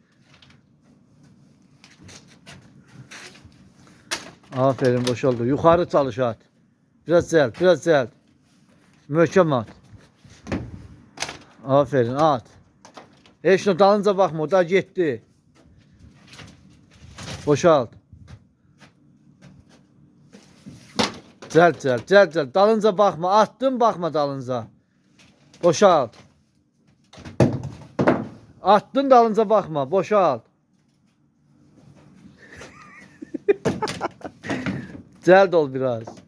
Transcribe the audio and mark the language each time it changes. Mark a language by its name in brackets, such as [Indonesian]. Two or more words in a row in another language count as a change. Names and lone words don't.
[Turkish] Aferin, boşaldı. Yukarı çalış at. [Azerbaijani] Biraz zelt. Biraz zelt. Möhkem at. [Turkish] Aferin, at. Heç ne dalınca bakma. O da gitti. Boşalt. [Azerbaijani] Cəld, cəld, cəld, cəld. Dalınca baxma. Attın, baxma dalınca. Boşalt. Attın, dalınca baxma. Boşalt. Cəld ol biraz.